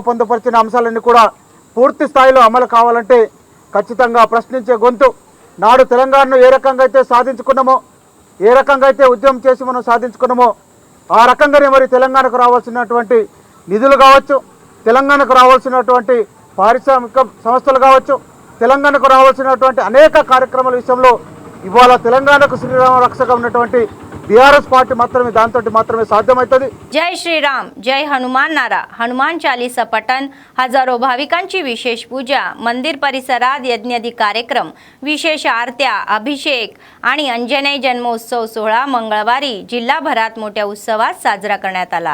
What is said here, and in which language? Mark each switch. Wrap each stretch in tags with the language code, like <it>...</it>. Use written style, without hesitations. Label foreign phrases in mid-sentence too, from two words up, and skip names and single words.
<te>పొందుపరిచిన అంశాలన్నీ కూడా పూర్తి స్థాయిలో అమలు కావాలంటే ఖచ్చితంగా ప్రశ్నించే గొంతు నాడు తెలంగాణను ఏ రకంగా అయితే సాధించుకున్నామో, ఏ రకంగా అయితే ఉద్యమం చేసి మనం సాధించుకున్నామో ఆ రకంగానే మరి తెలంగాణకు రావాల్సినటువంటి నిధులు కావచ్చు, తెలంగాణకు రావాల్సినటువంటి పారిశ్రామిక సంస్థలు కావచ్చు, తెలంగాణకు రావాల్సినటువంటి అనేక కార్యక్రమాల విషయంలో ఇవాళ తెలంగాణకు శ్రీరామ రక్షగా ఉన్నటువంటి BRS పార్టీ మాత్రమే దాంతోటి మాత్రమే సాధ్యమవుతుంది।</te> <mr>जय श्रीराम, जय हनुमान नारा, हनुमान चालीसा पठण, हजारो भाविकांची विशेष पूजा, मंदिर परिसरात यज्ञादी कार्यक्रम, विशेष आरत्या, अभिषेक आणि अंजनेय जन्मोत्सव सोहळा मंगळवारी जिल्हाभरात मोठ्या उत्सवात साजरा करण्यात आला।</mr>